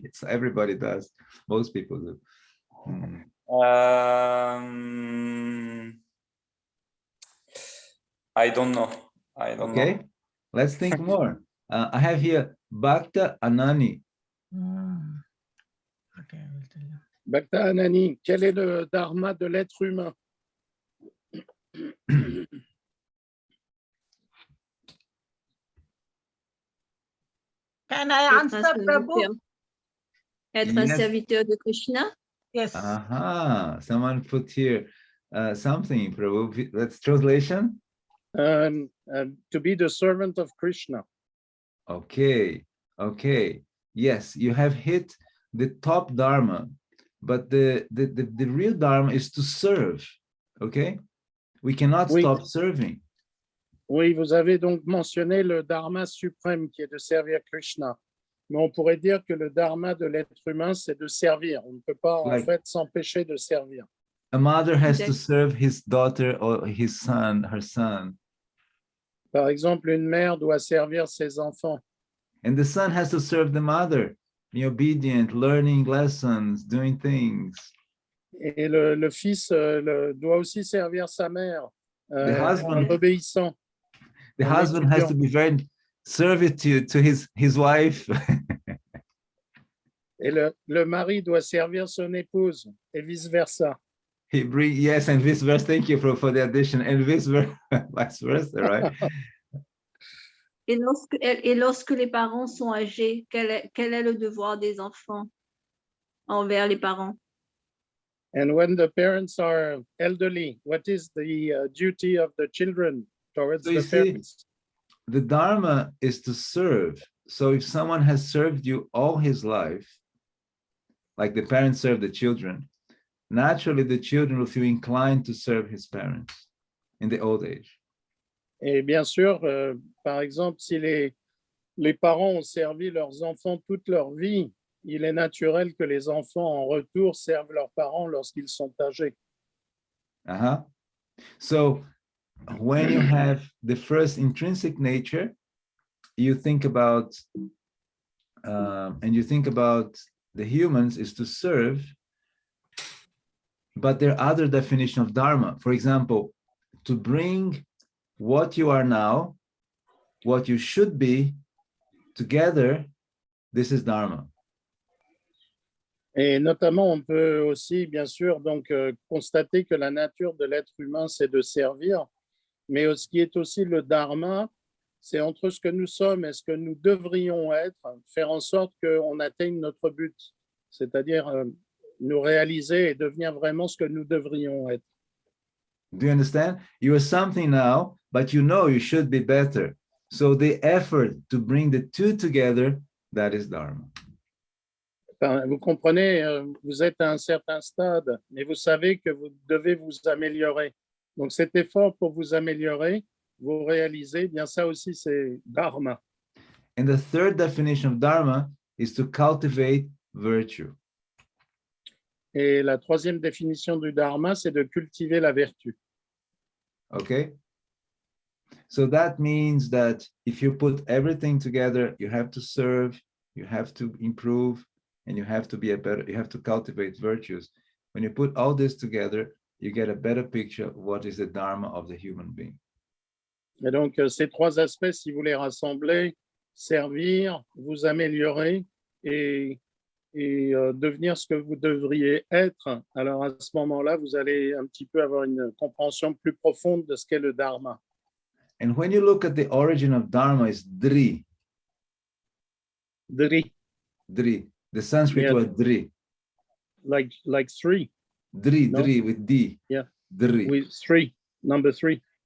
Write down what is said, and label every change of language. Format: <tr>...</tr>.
<en>Everybody does. Most people do. I don't know. I don't know. Okay, let's think more. I have here Bhakta Anani. Okay, I will tell you.</en> <fr>Bhakta Anani, quel est le dharma de l'être humain?</fr> <en>Can I answer, Prabhu?</en> <fr>Être un</fr> <en>Yes.</en> <fr>serviteur de Krishna.</fr> <en>Yes. Aha, someone put here something, Prabhu. Let's translation. To be the servant of Krishna. Okay, okay. Yes, you have hit the top dharma, but the real dharma is to serve. Okay, we cannot stop serving.</en> <fr>Oui, vous avez donc mentionné le dharma suprême qui est de servir Krishna. Mais on pourrait dire que le dharma de l'être humain, c'est de servir. On ne peut pas en fait s'empêcher de servir.</fr> <en>A mother has to serve his daughter or his son, her son.</en> <fr>Par exemple, une mère doit servir ses enfants.</fr> <en>And the son has to serve the mother, be obedient, learning lessons, doing things.</en> <fr>Et le fils doit aussi servir sa mère, en obéissant.</fr> <en>The husband has to be very servitude to his wife.</en> <fr>Et le mari doit servir son épouse, et vice-versa.</fr> <en>Yes, and vice versa. Thank you for the addition. And vice versa, right?</en> <fr>Et lorsque les parents sont âgés, quel est le devoir des enfants envers les parents?</fr> <en>And when the parents are elderly, what is the duty of the children towards the parents? The Dharma is to serve. So if someone has served you all his life, like the parents serve the children, naturally the children will feel inclined to serve his parents in the old age.</en> <fr>Et bien sûr, par exemple, si les parents ont servi leurs enfants toute leur vie, il est naturel que les enfants en retour servent leurs parents lorsqu'ils sont âgés.</fr> <en>So when you have the first intrinsic nature, you think about, and you think about the humans is to serve, but there are other definitions of Dharma. For example, to bring what you are now, what you should be, together, this is Dharma.</en> <fr>Et notamment, on peut aussi, bien sûr, donc constater que la nature de l'être humain, c'est de servir, mais ce qui est aussi le dharma, c'est entre ce que nous sommes et ce que nous devrions être, faire en sorte qu'on atteigne notre but, c'est-à-dire nous réaliser et devenir vraiment ce que nous devrions être.</fr> <en>Do you understand? You are something now, but you know you should be better. So the effort to bring the two together, that is Dharma.</en> <fr>Enfin, vous comprenez, vous êtes à un certain stade, mais vous savez que vous devez vous améliorer. Donc cet effort pour vous améliorer, vous réalisez, bien ça aussi c'est Dharma.</fr> <en>And the third definition of Dharma is to cultivate virtue.</en> <fr>Et la troisième définition du Dharma, c'est de cultiver la vertu.</fr> <en>Okay? So that means that if you put everything together, you have to serve, you have to improve, and you have to be you have to cultivate virtues. When you put all this together, you get a better picture of what is the Dharma of the human being.</en> <fr>Et donc, ces trois aspects, si vous les rassemblez, servir, vous améliorer et devenir ce que vous devriez être, alors à ce moment-là, vous allez un petit peu avoir une compréhension plus profonde de ce qu'est le Dharma.</fr> <en>And when you look at the origin of Dharma, is Dri. Dri. Dri. The Sanskrit Yeah. word Dri. Like three. Dri, No? Dri with D. Yeah. Dri. With three, number three.</en>